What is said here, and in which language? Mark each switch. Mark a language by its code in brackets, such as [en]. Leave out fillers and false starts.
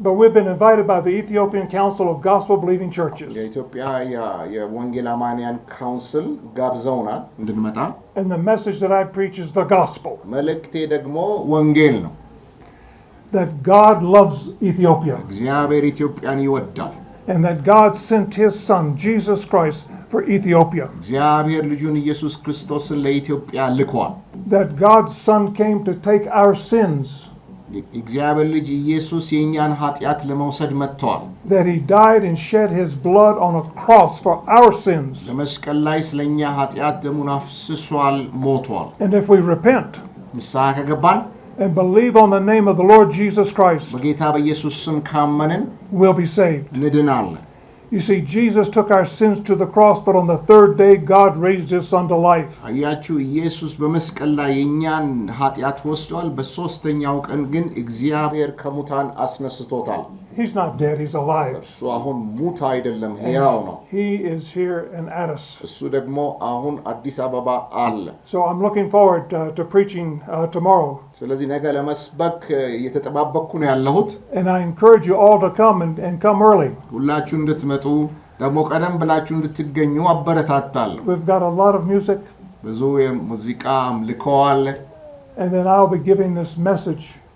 [en] But we've been invited by the Ethiopian Council of Gospel Believing Churches. [am] የኢትዮጵያ የወንጌል አማንያን ካውንስል ጋብዘውናል እንድንመጣ. [en] And the message that I preach is the gospel. [am] መልእክቴ ደግሞ ወንጌል ነው. [en] That God loves Ethiopia. [am] እግዚአብሔር ኢትዮጵያን ይወዳል. [en] And that God sent his son Jesus Christ for Ethiopia. [am] እግዚአብሔር ልጁን ኢየሱስ ክርስቶስን ለኢትዮጵያ ልኳል. [en] That God's son came to take our sins. [am] እግዚአብሔር ልጅ ኢየሱስ የኛን ኃጢአት ለመውሰድ መጥቷል. [en] That he died and shed his blood on a cross for our sins. [am] በመስቀል ላይ ስለኛ ኃጢአት ደሙን አፍስሷል፣ ሞቷል. [en] And if we repent [am] ንስሐ ከገባን [en] and believe on the name of the Lord Jesus Christ, [am] በጌታ በኢየሱስ ስም ካመንን [en] we'll be saved. [am] እንድናለን. [en] You see, Jesus took our sins to the cross, but on the third day, God raised his son to life. [am] አያችሁ ኢየሱስ በመስቀል ላይ የኛን ኃጢአት ወስዷል። በሶስተኛው ቀን ግን እግዚአብሔር ከሙታን አስነስቶታል። [en] He's not dead, he's alive. [am] እሱ አሁን ሙት አይደለም፣ ሕያው ነው። [en] He is here and at us. [am] እሱ ደግሞ አሁን አዲስ አበባ አለ። [en] So I'm looking forward to preaching tomorrow. [am] ስለዚህ ነገ ለመስበክ እየተጠባበቅኩ ነው ያለሁት። [en] And I encourage you all to come and come early. [am] ሁላችሁ እንድትመጡ ደግሞ ቀደም ብላችሁ እንድትገኙ አበረታታለሁ። [en] We've got a lot of music, [am] ብዙ የሙዚቃ አምልኮ አለ። [en] and then I'll be giving this message,